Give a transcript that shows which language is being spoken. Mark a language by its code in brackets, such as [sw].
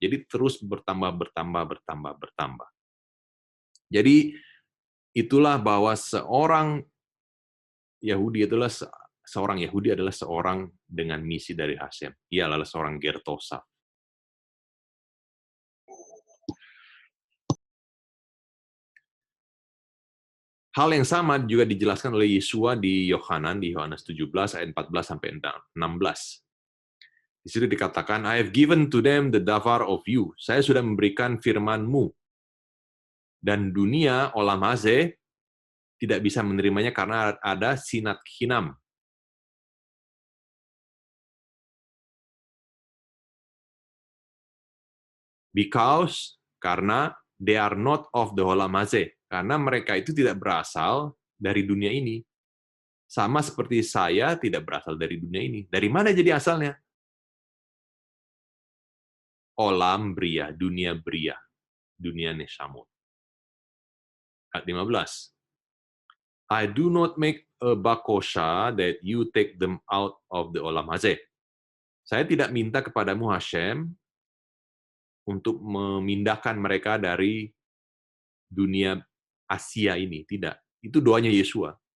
[id] Jadi terus bertambah, bertambah, bertambah, bertambah. Jadi itulah bahwa seorang Yahudi adalah seorang dengan misi dari Hashem. Ia adalah seorang Gertosa. Hal yang sama juga dijelaskan oleh Yesua di Yohanes 17 ayat 14 sampai 16. Di situ dikatakan, [en] I have given to them the davar of you. [id] Saya sudah memberikan firman-Mu. Dan dunia, olam hazeh, tidak bisa menerimanya karena ada sinat hinam. [en] Because, [id] karena [en] they are not of the olam hazeh. [id] Karena mereka itu tidak berasal dari dunia ini. Sama seperti saya tidak berasal dari dunia ini. Dari mana jadi asalnya? Olam bria, dunia neshamot. Ayat 15. [en] I do not make a bakosha that you take them out of the olam hazeh. [id] Saya tidak minta kepadamu Hashem untuk memindahkan mereka dari dunia Asia ini. Tidak. Itu doanya Yesua.